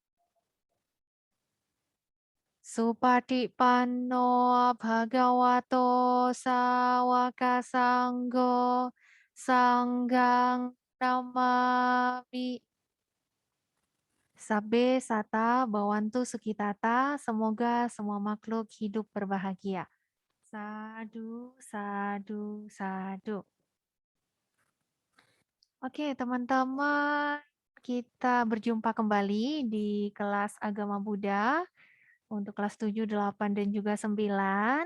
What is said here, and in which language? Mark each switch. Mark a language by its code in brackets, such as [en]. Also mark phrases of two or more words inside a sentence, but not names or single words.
[pi] Supatipanno Bhagavato Sawaka Sanggo Sanggang Namami Sabbe Sata Bawantu Sukitata, [id] semoga semua makhluk hidup berbahagia. [pi] Sadu, sadu, sadu. [id] Oke, teman-teman, kita berjumpa kembali di kelas Agama Buddha untuk kelas 7, 8, dan juga 9.